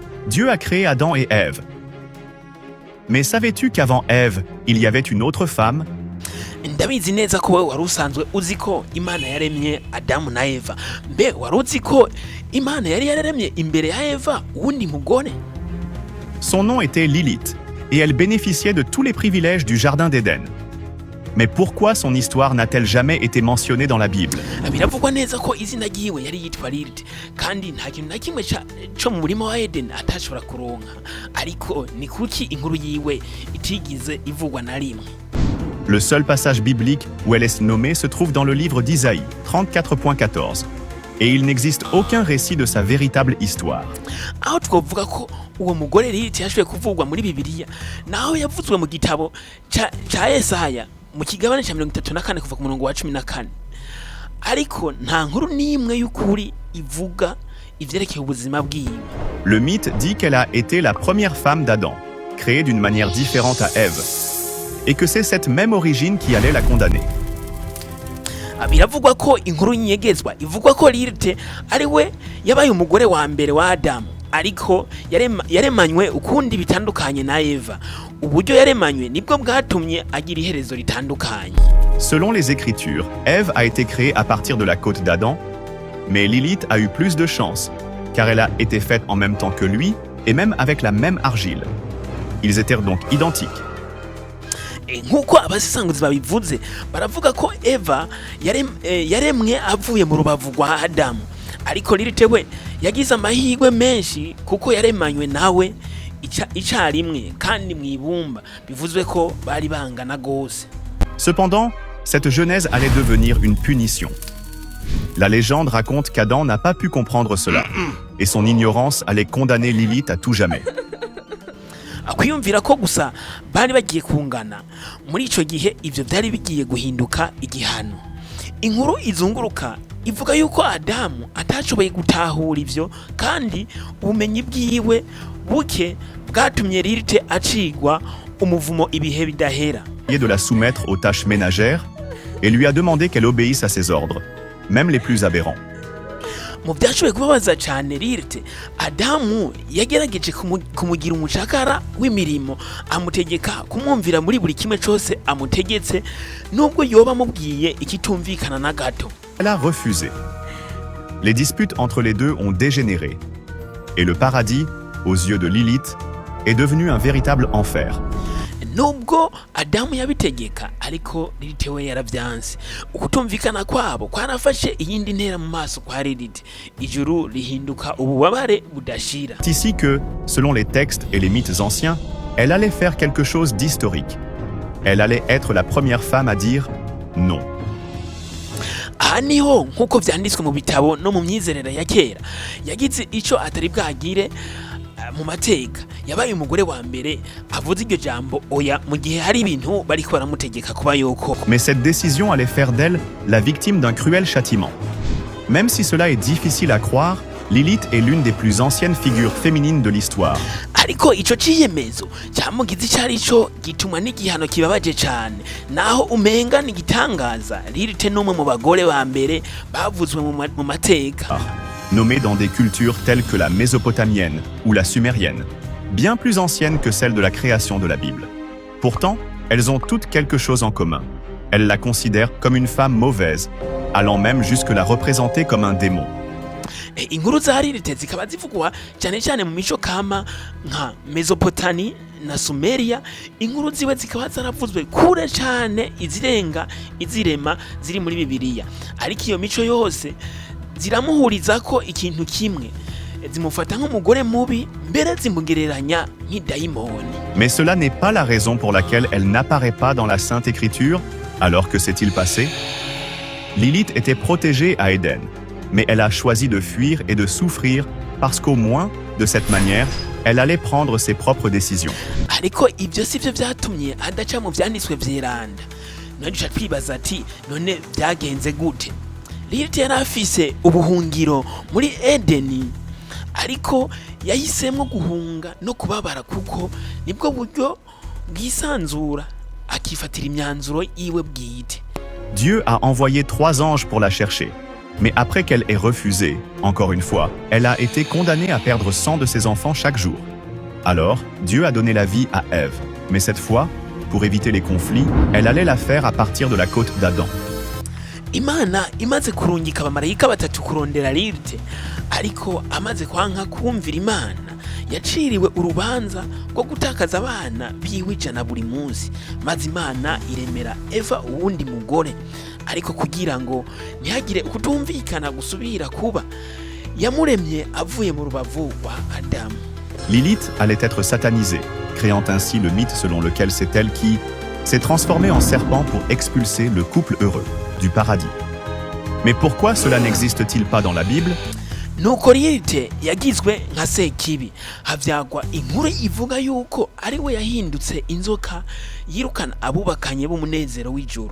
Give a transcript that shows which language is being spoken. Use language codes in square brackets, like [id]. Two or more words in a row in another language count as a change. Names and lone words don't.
[fr] Dieu a créé Adam et Ève. Mais savais-tu qu'avant Ève, il y avait une autre femme? [rn] ndabizi neza ko wowe wari usanzwe uzi ko imana yaremye adamu na eva. Mbe wari uzi ko imana yari yaremye imbere ya eva uwundi mugore? [fr] Son nom était Lilith, et elle bénéficiait de tous les privilèges du Jardin d'Éden. Mais pourquoi son histoire n'a-t-elle jamais été mentionnée dans la Bible? [rn] biravugwa neza ko izina ryiwe yari yitwa Lilith, kandi nta kintu na kimwe cyo mu murima wa Eden atashobora kuronka. Ariko ni kuki inkuru yiwe itigize ivugwa na rimwe? [fr] Le seul passage biblique où elle est nommée se trouve dans le livre d'Isaïe, 34.14. Et il n'existe aucun récit de sa véritable histoire. [rn] aho twovuga ko uwo mugore Lilith yashoboye kuvugwa muri Bibiliya, naho yavuzwe mu gitabo ca Yesaya mu kigabane ca 34 kuva ku murongo wa 14. Ariko nta nkuru n'imwe y'ukuri ivuga ivyerekeye ubuzima bwiwe. [fr] Le mythe dit qu'elle a été la première femme d'Adam, créée d'une manière différente à Ève, et que c'est cette même origine qui allait la condamner. [rn] biravugwa ko inkuru nyegezwa ivugwa ko Lilith ari we yabaye umugore wa mbere wa Adamu, ariko yaremanywe ukundi bitandukanye na Eva. Uburyo yaremanywe nibwo bwatumye agira iherezo ritandukanye. [fr] Selon les Écritures, Ève a été créée à partir de la côte d'Adam, mais Lilith a eu plus de chance, car elle a été faite en même temps que lui, et même avec la même argile. Ils étaient donc identiques. [rn] Nk'uko abasesanguzi babivuze, baravuga ko Eva yaremwe avuye mu rubavu rwa Adamu, ariko Lilith we yagize amahirwe menshi kuko yaremanywe nawe icarimwe kandi mwibumba, bivuzwe ko bari bangana gose. [fr] Cependant, cette genèse allait devenir une punition. La légende raconte qu'Adam n'a pas pu comprendre cela, et son ignorance allait condamner Lilith à tout jamais. [rn] Akwiyumvira ko gusa bari bagiye kungana, muri ico gihe ivyo byari bigiye guhinduka igihano. Inkuru izunguruka ivuga yuko Adamu atashoboye gutahura ivyo, kandi ubumenyi bwiwe buke bwatumye Lilith acigwa umuvumo ibihe bidahera. [fr] De la soumettre aux tâches ménagères et lui a demandé qu'elle obéisse à ses ordres, même les plus aberrants. [rn] Mu byashoboye kubabaza cyane Lilith, Adamu yagerageje kumugira umucakara w'imirimo, amutegeka kumwumvira muri buri kimwe cyose amutegetse, nubwo yoba amubwiye ikitumvikana na gato. [fr] Elle a refusé. Les disputes entre les deux ont dégénéré, et le paradis, aux yeux de Lilith, est devenu un véritable enfer. [rn] Nubwo Adamu yabitegeka, ariko Lilith we yaravyanse. Ukutumvikana kwabo kwarafashe iyindi ntera mu maso kwa Lilith, ijuru rihinduka ububabare budashira. [fr] C'est ici que, selon les textes et les mythes anciens, elle allait faire quelque chose d'historique. Elle allait être la première femme à dire non. [rn] Aha niho nk'uko vyanditswe mu bitabo no mu myizerere ya kera, yagize ico atari bwagire mu mateka. Yabaye umugore wa mbere avuze iryo jambo oya mu gihe hari ibintu bariko baramutegeka kuba yoko. [fr] Mais cette décision allait faire d'elle la victime d'un cruel châtiment. Même si cela est difficile à croire, Lilith est l'une des plus anciennes figures féminines de l'histoire. [rn] Ariko ico ciyemezo cyamugize icari cyo gituma n'igihano kibabaje cyane, naho umenga n'igitangaza. Lilith n'umwe mu bagore ba mbere bavuzwe mu mateka. [fr] Nommées dans des cultures telles que la mésopotamienne ou la sumérienne, bien plus anciennes que celles de la création de la Bible. Pourtant, elles ont toutes quelque chose en commun. Elles la considèrent comme une femme mauvaise, allant même jusque la représenter comme un démon. [rn] Inkuru za Lilith zikaba zivugwa cyane cyane mu mico kama nka Mesopotami na Sumeria. Inkuru ziwe zikaba zaravuzwe kure cyane izirenga izirema ziri muri Bibiliya, ariko iyo mico yose ziramuhuriza ko ikintu kimwe, zimufata nk'umugore mubi, mbere zimugereranya nk'idayimoni. [fr] Mais cela n'est pas la raison pour laquelle elle n'apparaît pas dans la Sainte Écriture. Alors que s'est-il passé? Lilith était protégée à Éden, mais elle a choisi de fuir et de souffrir parce qu'au moins, de cette manière, elle allait prendre ses propres décisions. [rn] Ariko ibyo sivyo byatumye adaca mu vyanditswe vyeranda. None duca twibaza ati none byagenze gute? Lilith yari afise ubuhungiro muri Edeni, ariko yahisemo guhunga no kubabara kuko nibwo buryo bwisanzura akifatira imyanzuro iwe bwite. [fr] Dieu a envoyé 3 anges pour la chercher, Mais après qu'elle ait refusé, encore une fois, elle a été condamnée à perdre 100 de ses enfants chaque jour. Alors, Dieu a donné la vie à Ève. Mais cette fois, pour éviter les conflits, elle allait la faire à partir de la côte d'Adam. [rn] Imana imaze kurungika abamarayika batatu kurondera Lilite, ariko amaze kwanka kumvira Imana, yaciriwe urubanza rwo gutakaza abana biwe 100 buri munsi, maze Imana iremera Eva uwundi mugore. Ariko kugira ngo ntihagire kutumvikana gusubira kuba, yamuremye avuye mu rubavu rwa Adamu. [fr] Lilith allait être satanisée, créant ainsi le mythe selon lequel c'est elle qui s'est transformée en serpent pour expulser le couple heureux du paradis. Mais pourquoi cela n'existe-t-il pas dans la Bible? [rn] Nuko Lilite yagizwe nka Sekibi, havyagwa inkuru ivuga yuko ari we yahindutse inzoka yirukana abubakanye b'umunezero w'ijuru.